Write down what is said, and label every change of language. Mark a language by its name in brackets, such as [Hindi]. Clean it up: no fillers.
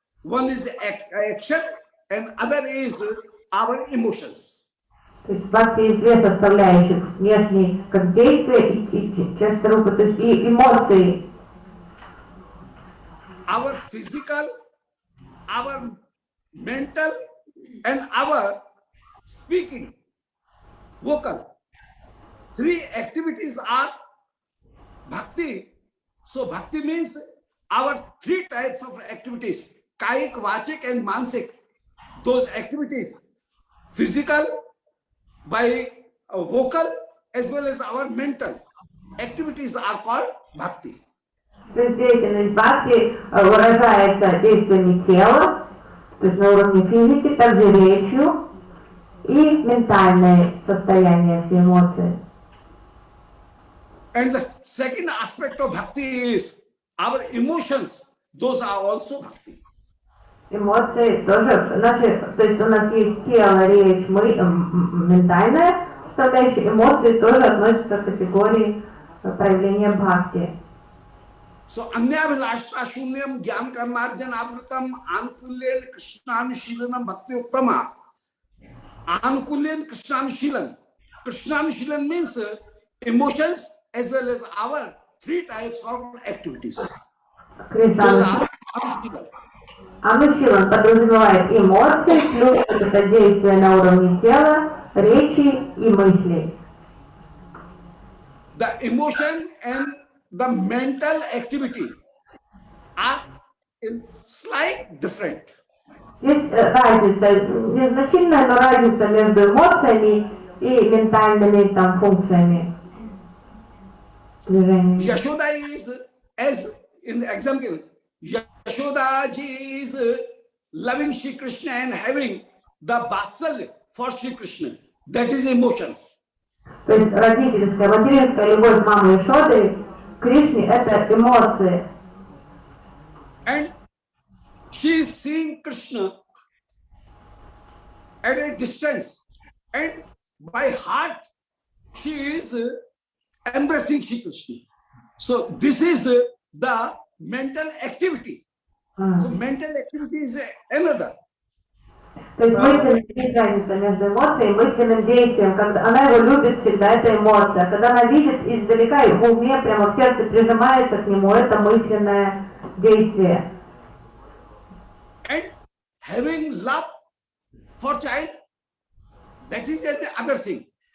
[English] One is action and other is our emotions. [Russian] То есть Бхакти есть две составляющих, внешний как действие и часть рупы, то есть и эмоции. [English] Our physical, our mental and our speaking, vocal. Three activities are bhakti So bhakti means our three types of activities, kaik, vachik and mansik. Those activities, physical, by vocal, as well as our mental activities are called bhakti. [Russian] То есть деятельность бхакти выражается действиями тела, то есть на уровне физики, также речью и ментальное состояние, все эмоции. [English] And the second aspect of bhakti is our emotions. Those are also bhakti. [Russian] Эмоции тоже, то есть у нас есть тело, речь, ментальная составляющая, эмоции тоже относятся к категории проявления бхакти. [Sanskrit] So anyabhilashta shunyam gyan karmarjan avrutam anukulyen krishnanushilanam bhakti uttama. Anukulyen krishnanushilan. [English] Krishnanushilan means emotions as well as our three types of activities. Those are anushilan. [Russian] Анушилан подразумевает эмоции, плюс это действие на уровне тела, речи и мыслей. [English] The emotion and the mental activity are slight different. [Russian] Есть разница, незначительная, но разница между эмоциями и ментальными там, функциями, движениями. [English] Yashoda is, as in the example, Yashoda ji is loving Shri Krishna and having the vatsalya for Shri Krishna. That is emotion. [Russian] То есть родительская, материнская любовь мамы Ешоды к Кришне – это эмоции. [English] And she is seeing Krishna at a distance, and by heart she is embracing Shri Krishna. So this is the mental activity. So mental activity is another. [Russian] То есть мысленная есть разница между эмоцией и мысленным действием. Когда она его любит всегда, это эмоция. Когда она видит издалека, и в уме, прямо в сердце прижимается к нему, это мысленное действие. [English] And having love for child, that is another thing.